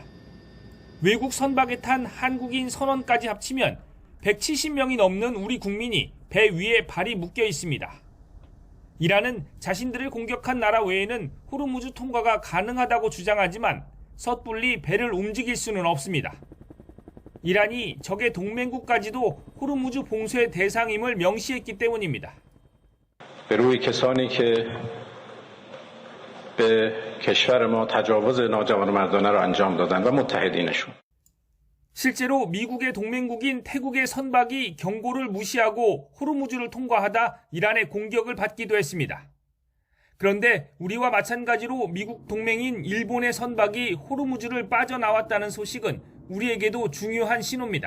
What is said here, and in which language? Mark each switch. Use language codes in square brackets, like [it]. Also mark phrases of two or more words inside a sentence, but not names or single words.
[ko] 외국 선박에 탄 한국인 선원까지 합치면 170명이 넘는 우리 국민이 배 위에 발이 묶여 있습니다. 이란은 자신들을 공격한 나라 외에는 호르무즈 통과가 가능하다고 주장하지만 섣불리 배를 움직일 수는 없습니다. 이란이 적의 동맹국까지도 호르무즈 봉쇄 대상임을 명시했기 때문입니다. [fa] به روی کسانی که به کشور ما تجاوز ناجوانمردانه را انجام دادند و متحدینشون. [ko] 실제로 미국의 동맹국인 태국의 선박이 경고를 무시하고 호르무즈를 통과하다 이란의 공격을 받기도 했습니다. 그런데 우리와 마찬가지로 미국 동맹인 일본의 선박이 호르무즈를 빠져나왔다는 소식은 우리에게도 중요한 신호입니다.